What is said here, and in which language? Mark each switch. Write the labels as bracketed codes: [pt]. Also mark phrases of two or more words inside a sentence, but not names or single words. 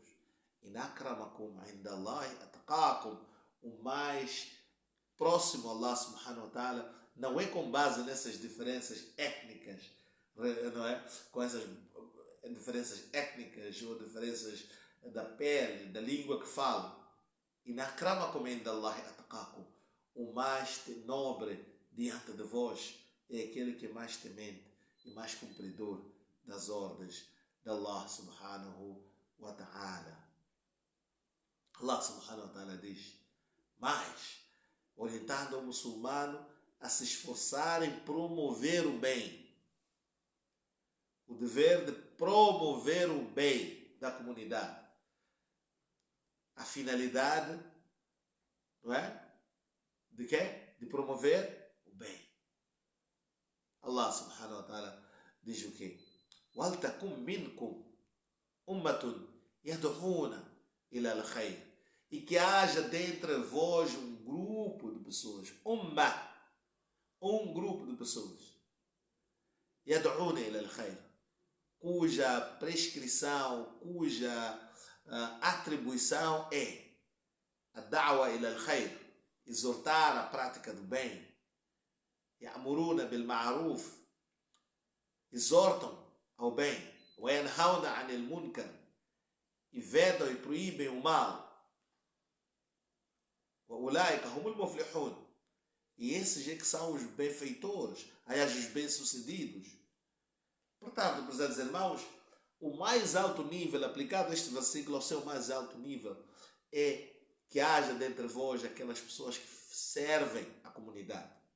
[ar] إن أكرمكم عند الله أتقاكم, [pt] o mais próximo a Allah [ar] سبحانه وتعالى [pt] não é com base nessas diferenças étnicas, não é? Com essas diferenças étnicas ou diferenças da pele, da língua que falam. [ar] إن أكرمكم عند الله أتقاكم, [pt] o mais nobre diante de vós é aquele que é mais temente e mais cumpridor das ordens de Allah [ar] سبحانه وتعالى. [pt] Allah [ar] سبحانه وتعالى [pt] diz, mas orientando o muçulmano a se esforçar em promover o bem. O dever de promover o bem da comunidade. A finalidade, não é? De quê? De promover o bem. Allah [ar] سبحانه وتعالى [pt] diz o quê? [ar] وَلْتَكُمْ مِنْكُمْ أُمَّةٌ يَدْعُونَ إِلَى الْخَيْرِ, [pt] e que haja dentre vós um grupo de pessoas, um grupo de pessoas, [ar] يَدْعُونَ إِلَى الْخَيْرِ, [pt] cuja prescrição, cuja atribuição é a [ar] دعوة إلى الخير, [pt] exortar a prática do bem. [ar] يَأْمُرُونَ بِالْمَعْرُوفِ, [pt] exortam ao bem. [ar] وَيَنْهَوْنَ عَنِ الْمُنْكَرِ, [pt] e vedam e proíbem o mal. [ar] وَأُولَٰئِكَ هُمُ الْمُفْلِحُونَ, [pt] e esses é que são os benfeitores, aliás, os bem-sucedidos. Portanto, prezados irmãos, o mais alto nível, aplicado a este versículo ao seu mais alto nível, é que haja dentre vós aquelas pessoas que servem a comunidade.